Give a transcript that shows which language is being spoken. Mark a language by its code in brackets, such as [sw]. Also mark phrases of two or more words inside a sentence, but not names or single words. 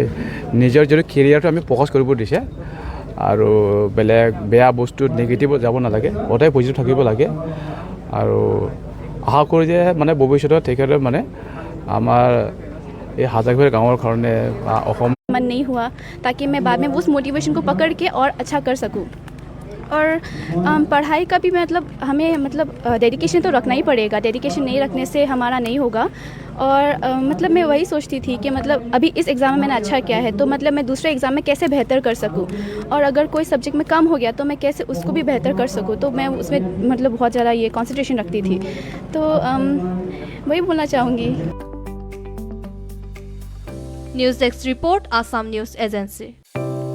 [as] নিজৰ যদি কেৰিয়াৰটো আমি ফ'কাছ কৰিব দিছে আৰু বেলেগ বেয়া বস্তু নিগেটিভত যাব নালাগে, সদায় পজিটিভ থাকিব লাগে আৰু আশা কৰোঁ যে মানে ভৱিষ্যতত তেখেতে মানে আমাৰ এই হাজাৰঘৰ গাঁৱৰ কাৰণে অসম [hi] मन नहीं हुआ ताकि मैं बाद में उस मोटिवेशन को पकड़ के और अच्छा कर सकूं। और पढ़ाई का भी हमें डेडिकेशन तो रखना ही पड़ेगा, डेडिकेशन नहीं रखने से हमारा नहीं होगा। और मैं वही सोचती थी कि अभी इस एग्ज़ाम में मैंने अच्छा किया है तो मैं दूसरे एग्ज़ाम में कैसे बेहतर कर सकूं, और अगर कोई सब्जेक्ट में कम हो गया तो मैं कैसे उसको भी बेहतर कर सकूं। तो मैं उसमें बहुत ज़्यादा ये कॉन्सेंट्रेशन रखती थी। तो वही बोलना चाहूँगी। [en] News desk report, Assam News Agency.